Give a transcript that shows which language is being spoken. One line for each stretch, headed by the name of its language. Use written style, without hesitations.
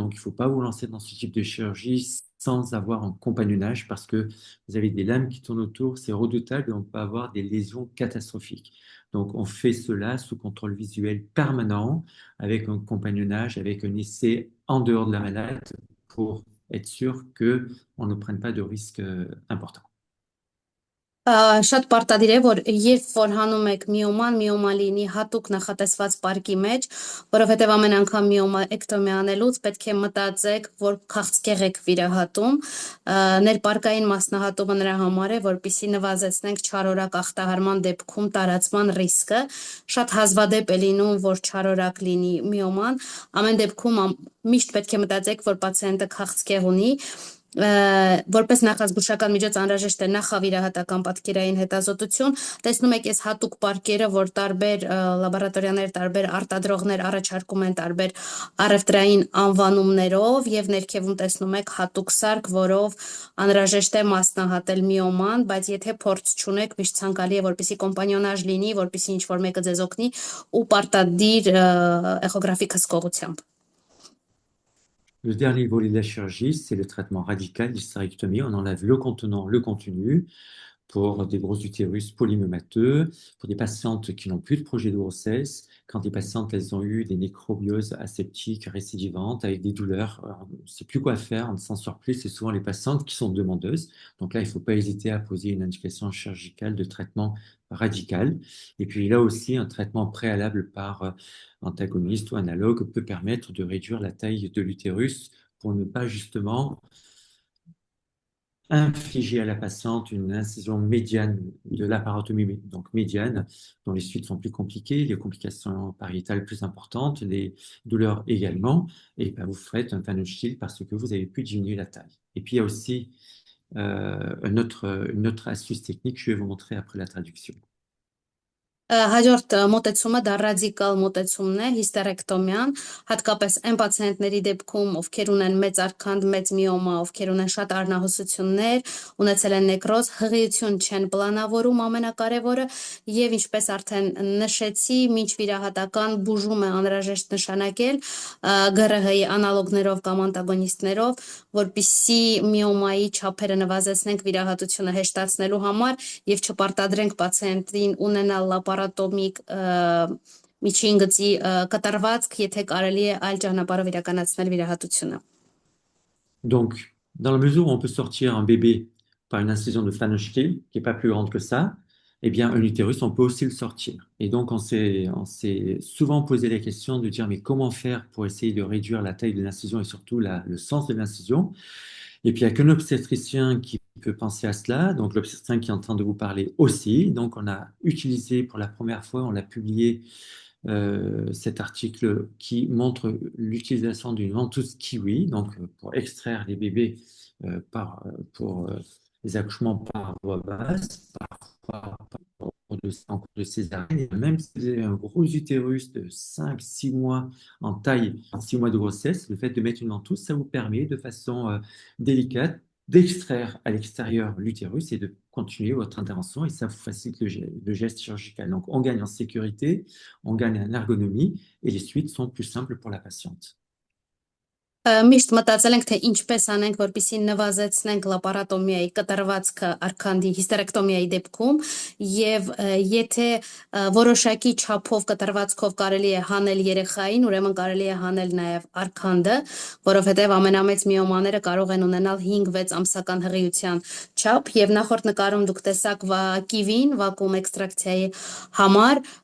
French: Donc, il ne faut pas vous lancer dans ce type de chirurgie sans avoir un compagnonnage parce que vous avez des lames qui tournent autour, c'est redoutable et on peut avoir des lésions catastrophiques. Donc, on fait cela sous contrôle visuel permanent, avec un compagnonnage, avec un essai en dehors de la malade pour être sûr qu'on ne prenne pas de risques importants.
Armenian: Շատ պարտադիր է, որ երբ որ հանում եք միոման լինի հատուկ նախատեսված պարկի մեջ, որովհետև ամեն անգամ միոմայեկտոմի անելուց պետք է մտածեք, որ քաղցկեղ եք վիրահատում, ներպարկային մասնահատումը նրա համար է, որպեսզի նվազեցնենք չարորակ ախտահարման դեպքում տարածման ռիսկը, շատ հազվադեպ է լինում, որ չարորակ լինի միոման, ամեն դեպքում միշտ պետք է մտածեք, որ պացիենտը քաղցկեղ ունի, որպես նախազգուշական միջոց անհրաժեշտ է նախավիրահատական պատկերային հետազոտություն, տեսնում եք այս հատուկ պարկերը, որ տարբեր լաբորատորիաներ, տարբեր արտադրողներ առաջարկում են տարբեր առևտրային անվանումներով եւ ներքևում տեսնում եք հատուկ սարք, որով անհրաժեշտ է մասնահատել միոման, բայց եթե փորձ չունեք, միշտ ցանկալի է, որպեսզի կոմպանիոնաժ լինի, որպեսզի ինչ-որ մեկը ձեզ օգնի ու պարտադիր էխոգրաֆիկ հսկողությամբ։
French: Le dernier volet de la chirurgie, c'est le traitement radical d'hystérectomie. On enlève le contenant, le contenu pour des gros utérus polymyomateux, pour des patientes qui n'ont plus de projet de grossesse, quand les patientes elles ont eu des nécrobioses aseptiques récidivantes avec des douleurs, on ne sait plus quoi faire, on ne s'en sort plus, c'est souvent les patientes qui sont demandeuses. Donc là, il ne faut pas hésiter à poser une indication chirurgicale de traitement radical. Et puis là aussi, un traitement préalable par antagoniste ou analogue peut permettre de réduire la taille de l'utérus pour ne pas justement infliger à la patiente une incision médiane de l'apparatomie, donc médiane, dont les suites sont plus compliquées, les complications pariétales plus importantes, les douleurs également, et vous ferez un Phaneuf-Shield parce que vous avez pu diminuer la taille. Et puis il y a aussi une autre astuce technique, je vais vous montrer après la traduction.
Armenian: Հաջորդ մոտեցումը դա ռադիկալ մոտեցումն է, հիստերեկտոմիան, հատկապես այն պացիենտների դեպքում, ովքեր ունեն մեծ արքանդ, մեծ միոմա, ովքեր ունեն շատ արնահոսություններ, ունեցել են նեկրոզ, հղիություն չեն պլանավորում ամենակարևորը, եւ ինչպես արդեն նշեցի, մինչ վիրահատական բուժում է անհրաժեշտ նշանակել ԳՌՀ-ի անալոգներով կամ անտագոնիստներով, որպիսի միոմայի չափերը նվազեցնենք վիրահատությունը հեշտացնելու համար եւ չպարտադրենք պացիենտին ունենալ լապարատոմիկ միջին գծի կատարվածք, եթե կարելի է այլ ճանապարհով իրականացնել վիրահատությունը։
French: Donc, dans la mesure où on peut sortir un bébé par une incision de Phaneschke, qui n'est pas plus grande que ça, eh bien, un utérus, on peut aussi le sortir. Et donc, on s'est souvent posé la question de dire, mais comment faire pour essayer de réduire la taille de l'incision et surtout le sens de l'incision? Et puis, il n'y a qu'un obstétricien qui peut penser à cela, donc l'obstétricien qui est en train de vous parler aussi. Donc, on a utilisé pour la première fois, on l'a publié, cet article qui montre l'utilisation d'une ventouse kiwi, donc pour extraire les bébés pour les accouchements par voie basse, parfois en cours de césarienne. Même si vous avez un gros utérus de 5-6 mois en taille, 6 mois de grossesse, le fait de mettre une ventouse, ça vous permet de façon délicate d'extraire à l'extérieur l'utérus et de continuer votre intervention et ça vous facilite le geste chirurgical. Donc, on gagne en sécurité, on gagne en ergonomie et les suites sont plus simples pour la patiente.
Armenian: Միշտ մտածել ենք, թե ինչպես անենք, որպեսզի նվազեցնենք լապարատոմիայի կտրվածքը արքանդի հիստերեկտոմիայի դեպքում եւ եթե որոշակի չափով կտրվածքով կարելի է հանել երեխային, ուրեմն կարելի է հանել նաեւ արքանդը, որովհետեւ ամենամեծ միոմաները կարող են ունենալ 5-6 ամսական հղիության չափ եւ նախորդ նկարում դուք տեսաք կիվին, վակուում էքստրակցիայի համար